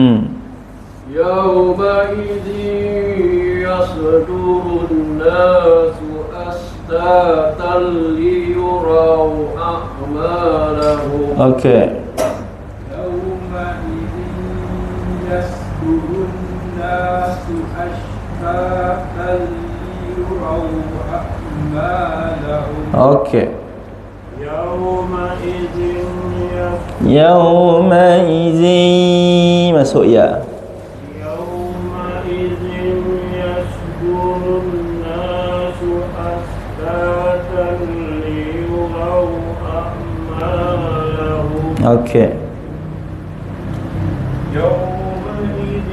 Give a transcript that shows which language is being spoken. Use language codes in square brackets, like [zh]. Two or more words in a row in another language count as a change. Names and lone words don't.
[ar] يومئذ يصدر الناس أشتاتا ليروا أعمالهم. [id] Okey. [ar] يومئذ يصدر الناس أشتاتا ليروا أعمالهم. [id] Okey. [ar] يومئذ يومئذ [id] masuk ya. [ar] يومئذ يصدر الناس أشتاتا ليروا أعمالهم. [id] Okey. [ar] Yauma